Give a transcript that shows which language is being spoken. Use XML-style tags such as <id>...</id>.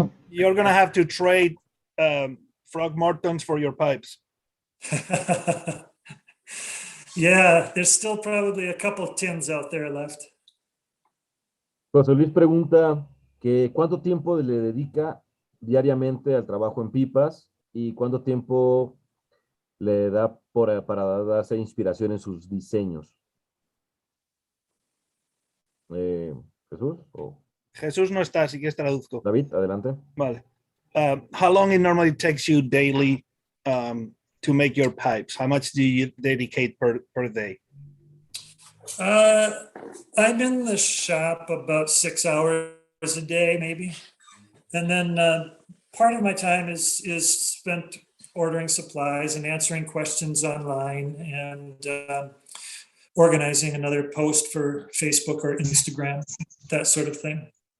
<en>You're going to have to trade Frog Martins for your pipes. Yeah, there's still probably a couple tins out there left.</en> <es>José Luis pregunta que cuánto tiempo le dedica diariamente al trabajo en pipas y cuánto tiempo le da para darse inspiración en sus diseños. ¿Jesús? ¿O Jesús no está, así que traduzco. David, adelante. Vale.</es> <en>How long it normally takes you daily to make your pipes? How much do you dedicate per day? I'm in the shop about 6 hours a day, maybe. And then part of my time is spent ordering supplies and answering questions online and organizing another post for Facebook or Instagram, that sort of thing.</en>